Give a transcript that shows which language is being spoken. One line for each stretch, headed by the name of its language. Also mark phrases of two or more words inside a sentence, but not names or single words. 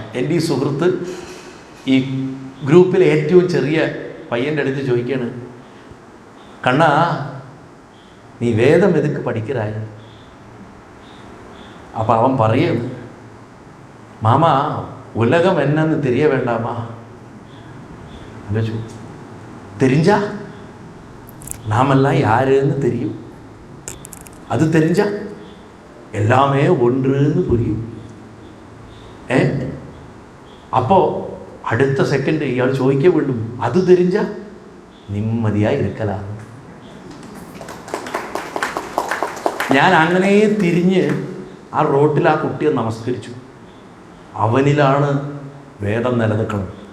Malayalam: എൻ്റെ ഈ സുഹൃത്ത് ഈ ഗ്രൂപ്പിലെ ഏറ്റവും ചെറിയ പയ്യൻ്റെ അടുത്ത് ചോദിക്കുകയാണ്,
Tamil: கண்ணா நீ வேதம் எதுக்கு படிக்கறாய?
Malayalam: അപ്പം അവൻ പറയും,
Tamil: மாமா உலகம் என்னு தெரிய வேண்டாமா. தெரிஞ்சா நாமெல்லாம் யாருன்னு தெரியும். அது தெரிஞ்சா எல்லாமே ஒன்றுன்னு புரியும். அப்போ
Malayalam: അടുത്ത സെക്കൻഡ് ഇയാൾ ചോദിക്കേ
Tamil: வீண்டும் அது தெரிஞ்சா நிம்மதியாயி இருக்கலாம்.
Malayalam: ഞാൻ അങ്ങനെ തിരിഞ്ഞ് ആ റോട്ടിൽ ആ കുട്ടിയെ നമസ്കരിച്ചു. അവനിലാണ് വേദം നിലനിൽക്കുന്നത്.